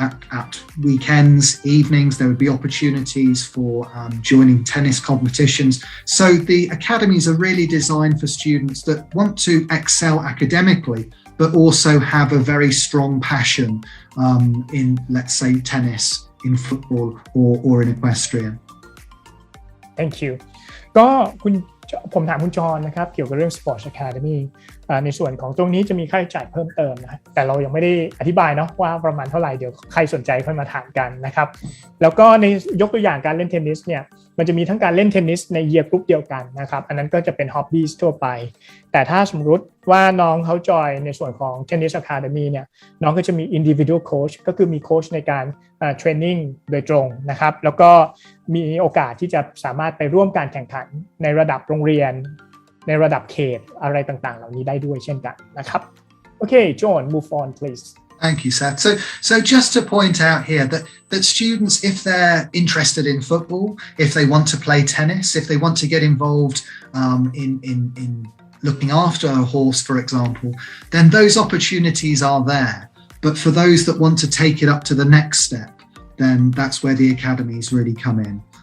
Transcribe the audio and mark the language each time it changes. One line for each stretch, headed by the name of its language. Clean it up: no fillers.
English: At weekends, evenings, there would be opportunities for joining tennis competitions. So the academies are really designed for students that want to excel academically, but also have a very strong passion in, let's say, tennis, in football, or in equestrian. Thank you.
Thai: ก็ผมถามคุณจรนะครับเกี่ยวกับเรื่อง Sports Academy ในส่วนของตรงนี้จะมีค่าใช้จ่ายเพิ่มเติมนะแต่เรายังไม่ได้อธิบายเนาะว่าประมาณเท่าไหร่เดี๋ยวใครสนใจค่อยมาถามกันนะครับแล้วก็ในยกตัวอย่างการเล่นเทนนิสเนี่ยมันจะมีทั้งการเล่นเทนนิสในเยียร์กรุ๊ปเดียวกันนะครับอันนั้นก็จะเป็น hobbies ทั่วไป แต่ถ้าสมมติว่าน้องเขาจอยในส่วนของ Tennis Academy เนี่ยน้องก็จะมี individual coach ก็คือมีโค้ชในการtraining โดยตรงนะครับแล้วก็มีโอกาสที่จะสามารถไปร่วมการแข่งขันในระดับโรงเรียนในระดับเขตอะไรต่างๆเหล่านี้ได้ด้วยเช่นกันนะครับโอเค
English: John move on please Thank you, Seth. So just to point out here that students, if they're interested in football, if they want to play tennis, if they want to get involved in looking after a horse, for example, then those opportunities are there. But for those that want to take it up to the next step, then that's where the academies really come in.